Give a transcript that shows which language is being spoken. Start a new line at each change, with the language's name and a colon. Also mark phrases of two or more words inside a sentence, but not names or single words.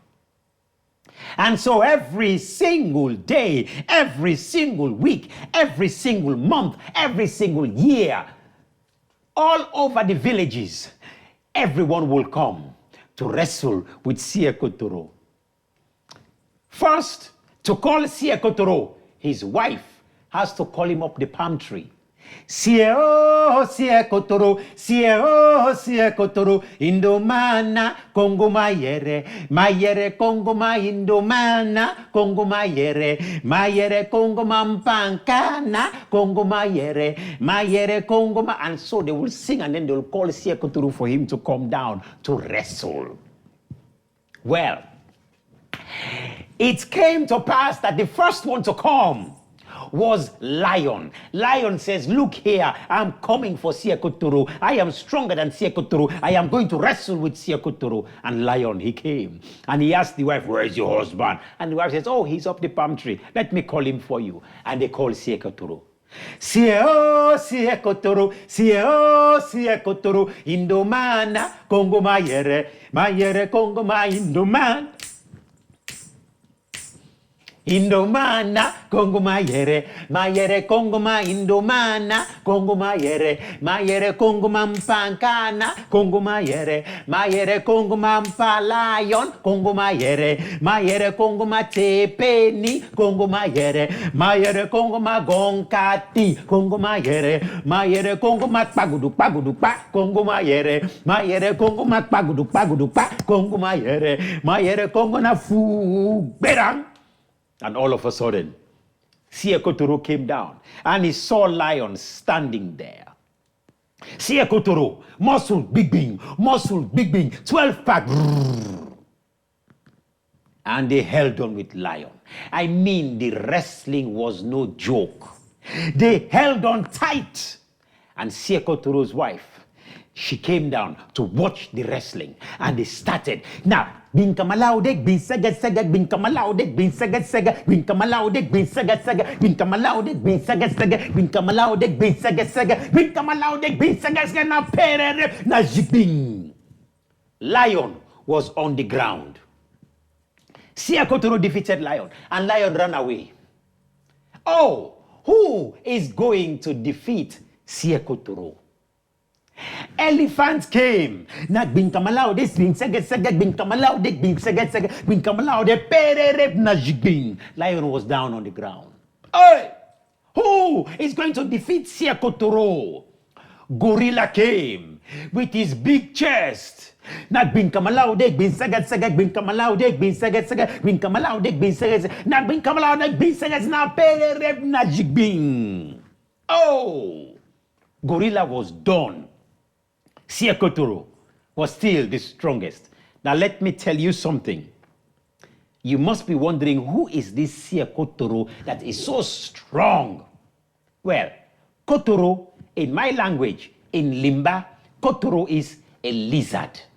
English: And so every single day, every single week, every single month, every single year, all over the villages, everyone will come to wrestle with Sie Kotoro. First, to call Sie Kotoro, his wife has to call him up the palm tree.
West-Central Limba: Sie Kotoro, Sie Kotoro, Indomana, Kongo Mayere, Kongo Ma Indomana, Kongo Mayere, Kongo Mampankana, Kongo Mayere, Kongo Ma.
English: And so they will sing and then they will call Sie Kotoro for him to come down to wrestle. Well, it came to pass that the first one to come was Lion. Lion says, look here, I'm coming for Sie Kotoro. I am stronger than Sie Kotoro. I am going to wrestle with Sie Kotoro. And Lion, he came. And he asked the wife, where is your husband? And the wife says, oh, he's up the palm tree. Let me call him for you. And they call Sie Kotoro.
West-Central Limba: Sie Kotoro, Sie Kotoro, Indomana, Kongo Mayere, Kongo Ma Indomana. Indomana, Congo mayere Congo ma Indomana, Congo mayere Congo mampankana, Congo mayere Congo mampa lion, Congo mayere Congo ma tepeni, Congo mayere Congo ma gonkati, Congo mayere Congo ma pagudu pa, Congo mayere Congo ma pagudu pa, Congo mayere Congo na fu berang.
English: And all of a sudden, Siekotoro came down and he saw lion standing there. Siekotoro, muscle, big bing, 12 pack. And they held on with lion. I mean, the wrestling was no joke. They held on tight. And Siekotoro's wife, she came down to watch the wrestling. And they started.
West-Central Limba: Now, bin kamalaude, bin saga, bin kamalaude, bin saga, bin kamalaude, bin saga, bin kamalaude, bin saga, bin kamalaude, bin saga, bin kamalaude, bin saga, na perere, na jibing.
English: Lion was on the ground. Siekotoro defeated lion, and lion ran away. Oh, who is going to defeat Siekotoro? Elephant came.
West-Central Limba: Nag bin kamalao des bin saga bin kamalao dek bin saga bin kamalao de pererep na jiging.
English: Lion was down on the ground. Hey! Who is going to defeat Siekotoro? Gorilla came with his big chest.
West-Central Limba: Nag bin kamalao dek bin saga bin kamalao dek bin saga bin kamalao dek bin saga nag bin kamalao dek bin saga na pererep na jiging.
English: Oh! Gorilla was done. Siekotoro was still the strongest. Now let me tell you something. You must be wondering, who is this Siekotoro that is so strong? Well, Kotoro, in my language, in Limba, Kotoro is a lizard.